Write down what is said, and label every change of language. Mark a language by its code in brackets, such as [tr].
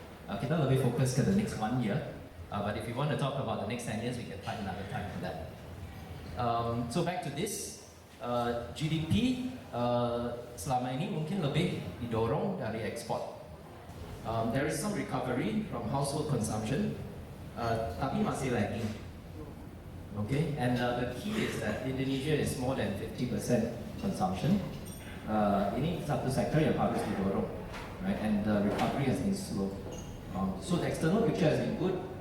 [id] Kita lebih fokus ke [en] the next 1 year. But if you want to talk about the next 10 years, we can find another time for that. [id] So back to this, GDP selama ini mungkin lebih didorong dari ekspor. [en] There is some recovery from household consumption, [id] tapi masih lagging. [en] Okay, and the key is that Indonesia is more than 50% consumption. [id] Ini satu sektor yang harus didorong, right? [en] And the recovery has been slow. So the external picture has been good.